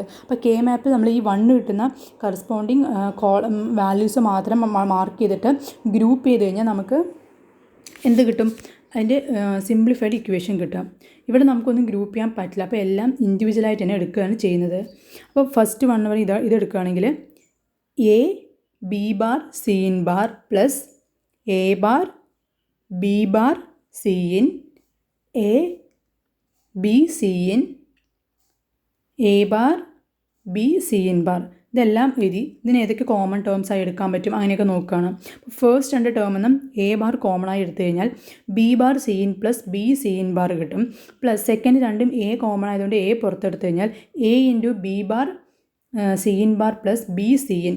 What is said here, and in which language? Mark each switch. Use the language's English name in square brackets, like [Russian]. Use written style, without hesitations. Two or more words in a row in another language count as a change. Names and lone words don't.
[Malayalam] അപ്പോൾ K മാപ്പ് നമ്മൾ ഈ 1 കിട്ടുന്ന [English] corresponding values [Malayalam] മാത്രം മാർക്ക് ചെയ്തിട്ട് ഗ്രൂപ്പ് ചെയ്ത് കഴിഞ്ഞാൽ നമുക്ക് എന്ത് കിട്ടും, അതിൻ്റെ [English] simplified equation [Malayalam] കിട്ടും. ഇവിടെ നമുക്കൊന്നും ഗ്രൂപ്പ് ചെയ്യാൻ പറ്റില്ല, അപ്പോൾ എല്ലാം ഇൻഡിവിജ്വലായിട്ട് തന്നെ എടുക്കുകയാണ് ചെയ്യുന്നത്. അപ്പോൾ ഫസ്റ്റ് 1 വരെ ഇത് എടുക്കുകയാണെങ്കിൽ [English] A B bar C in bar plus A bar B bar C in A B C in A bar B C in bar. [Malayalam] ഇതെല്ലാം എഴുതി ഇതിന് ഏതൊക്കെ [English] common terms [Malayalam] ആയി എടുക്കാൻ പറ്റും അങ്ങനെയൊക്കെ നോക്കുകയാണ്. [English] ഫസ്റ്റ് രണ്ട് ടേം എന്നും A bar common [Malayalam] ആയി എടുത്തു കഴിഞ്ഞാൽ [English] B bar C in plus B C in bar കിട്ടും. plus second രണ്ടും A common ആയതുകൊണ്ട് എ [Malayalam] പുറത്തെടുത്തു കഴിഞ്ഞാൽ [English] A into B bar C in bar plus B C in.